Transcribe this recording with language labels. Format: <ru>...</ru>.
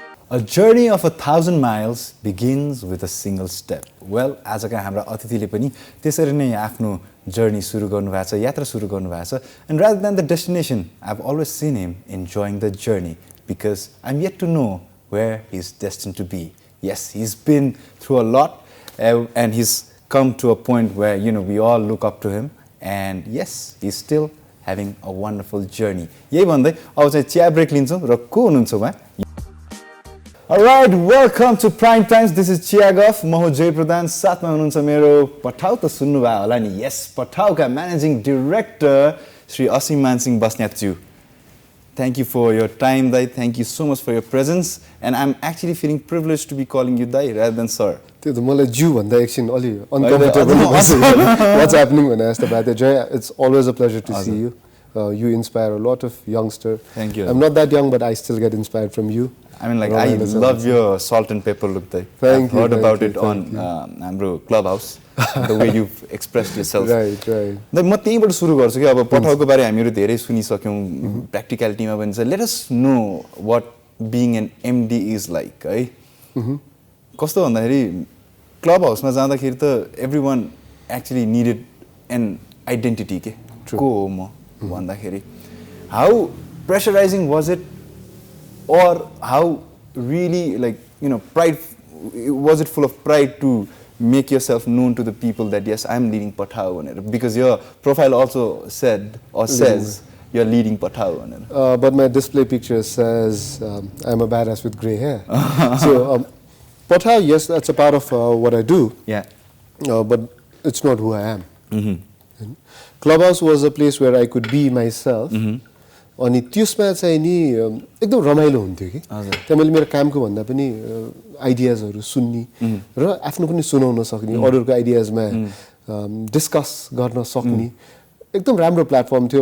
<en>A journey of 1,000 miles begins with a single step.</en> <ne>Well, आजका हाम्रा अतिथिले पनि त्यसरी नै आफ्नो journey सुरु गर्नुभएको छ, यात्रा सुरु गर्नुभएको छ.</ne> <en>And rather than the destination, I've always seen him enjoying the journey because I'm yet to know where he's destined to be. Yes, he's been through a lot and he's come to a point where, we all look up to him. And yes, he's still having a wonderful journey.</en> <ne>यही भन्दै अब चाहिँ चिया brake लिन्छौँ र को हुनुहुन्छ उहाँ?</ne> <en>Alright, welcome to Prime Times. This is Chiya Guff.</en> <ne>म हो lJai Pradhan. साथमा हुनुहुन्छ मेरो पठाउ त सुन्नुभयो होला नि. Yes, पठाउका Managing Director Shri Asheem Singh Basnyat ज्यू.</ne> <en>Thank you for your time, Dai. Thank you so much for your presence. And I'm actually feeling privileged to be calling you Dai rather than Sir.</en> <ne>त्यो त मलाई ज्यू भन्दा एकछिन अलि</ne> <en>uncomfortable what's happening</en> <ne>भने जस्तो भयो Jai,</ne> <en>it's always a pleasure to see you. You inspire a lot of youngsters. Thank you. I'm not that young, but I still get inspired from you. I mean, I love your salt and pepper look. I've heard about it on हाम्रो Clubhouse. The way you've expressed yourself. Right.</en> <ne>म त्यहीबाट सुरु गर्छु कि अब पठाउको बारे हामीहरु धेरै सुनिसक्यौं प्र्याक्टिकलिटीमा भन्छ.</ne> <en>Let us know what being an MD is like, है.</en> <ne>कस्तो भन्दाखेरि Clubhouse मा जाँदाखेरि त</ne> <en>everyone actually needed an identity</en> <ne>के. को हो म भन्दाखेरि.</ne> <en>How pressurizing was it? Or how really pride, was it full of pride to make yourself known to the people that yes, I'm leading Pathao? Because your profile also said or says you're leading Pathao. But my display picture says I'm a badass with grey hair. So Pathao, yes, that's a part of what I do. Yeah. But it's not who I am. Clubhouse was a place where I could be myself.</en> <ne>अनि त्यसमा चाहिँ नि एकदम रमाइलो हुन्थ्यो कि त्यहाँ मैले मेरो कामको भन्दा पनि आइडियाजहरु सुन्नी र आफ्नो पनि सुनाउन सक्ने अरूको आइडियाजमा डिस्कस गर्न सक्ने एकदम राम्रो प्लेटफर्म थियो.</ne>